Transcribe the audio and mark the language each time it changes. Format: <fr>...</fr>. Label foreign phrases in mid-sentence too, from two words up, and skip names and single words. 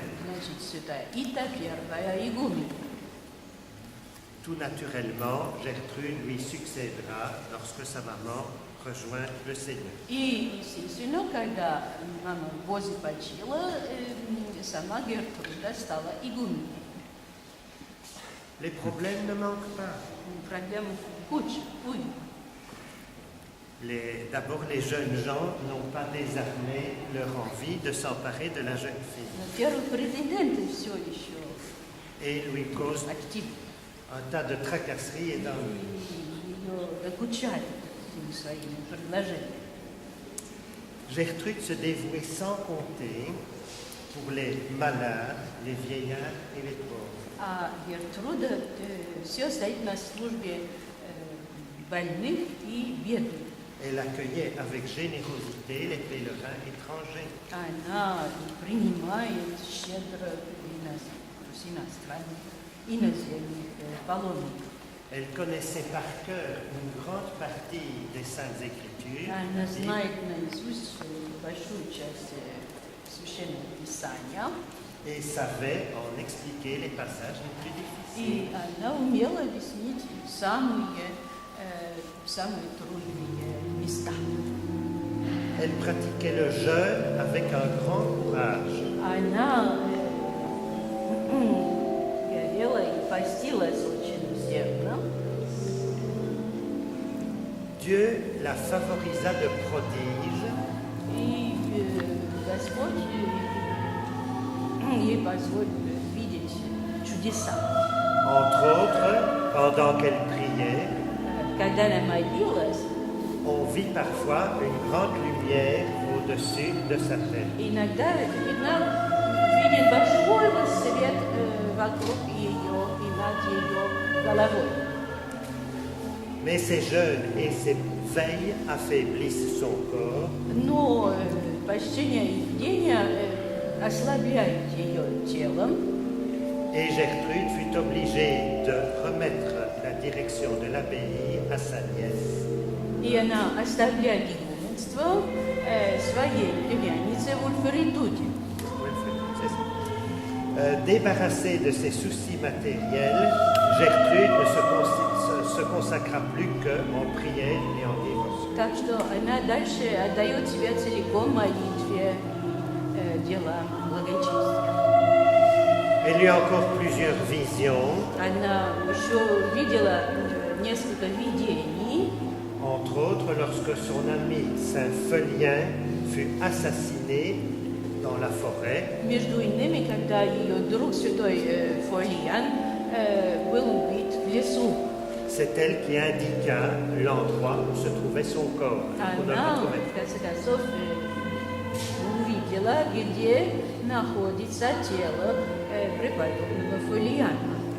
<ru>Значит, святая Ита первая игуменя.</ru> <fr>Tout naturellement, Gertrude lui succédera lorsque sa maman rejoint le Seigneur.</fr> <ru>И, естественно, когда мама Бози почила, сама Гертруда стала игуменей.</ru> <fr>Les problèmes ne manquent pas.</fr> <ru>Проблем куча, уйма.</ru> <fr>D'abord, les jeunes gens n'ont pas désarmé leur envie de s'emparer de la jeune fille</fr> <ru>Но первые претенденты все еще</ru> <fr>et lui causent</fr> <ru>активны.</ru> <fr>un tas de tracasseries et d'ennuis.</fr> <ru>Ее докучали этими своими предложениями.</ru> <fr>Gertrude se dévouait sans compter pour les malades, les vieillards et les pauvres.</fr> <ru>А Гертруда все стоит на службе больных и бедных.</ru> <fr>Elle accueillait avec générosité les pèlerins étrangers.</fr> <ru>Она принимает щедро иностранных, иноземных паломников.</ru> <fr>Elle connaissait par cœur une grande partie des Saintes Écritures</fr> <ru>Она знает наизусть большую часть Священного Писания,</ru> <fr>et savait en expliquer les passages les plus difficiles.</fr> <ru>и она умела объяснить самые трудные места.</ru> <fr>Elle pratiquait le jeûne avec un grand courage.</fr> <ru>Она горела и постилась очень усердно.</ru> <fr>Dieu la favorisa de prodiges</fr> <ru>И Господь ей позволил видеть чудеса.</ru> <fr>entre autres, pendant qu'elle priait,</fr> <ru>Когда она молилась,</ru> <fr>on vit parfois une grande lumière au-dessus de sa tête.</fr> <ru>иногда виден большой свет вокруг ее и над ее головой.</ru> <fr>Mais ses jeûnes et ses veilles affaiblissent son corps</fr> <ru>Но почтение и бдение ослабляют ее телом,</ru> <fr>et Gertrude fut obligée de remettre la direction de l'abbaye à sa nièce.</fr> <ru>и она оставляет игуменство своей племяннице Вульфридуде.</ru> <fr>Débarrassée de ses soucis matériels, Gertrude ne se consacra plus qu'en prière et en dévotion.</fr> <ru>Так что она дальше отдает себя целиком молитве и делам благочестия.</ru> <fr>Elle eut encore plusieurs visions,</fr> <ru>Она еще видела несколько видений,</ru> <fr>entre autres lorsque son ami Saint Felien fut assassiné dans la forêt.</fr> <ru>между иными, когда ее друг святой Фолиан был убит в лесу.</ru> <fr>C'est elle qui indiqua l'endroit où se trouvait son corps. qu'on a</fr> <ru>Она,</ru> <fr>retrouvé.</fr> <ru>в конце концов, увидела, где находится тело преподобного Фолиана.</ru>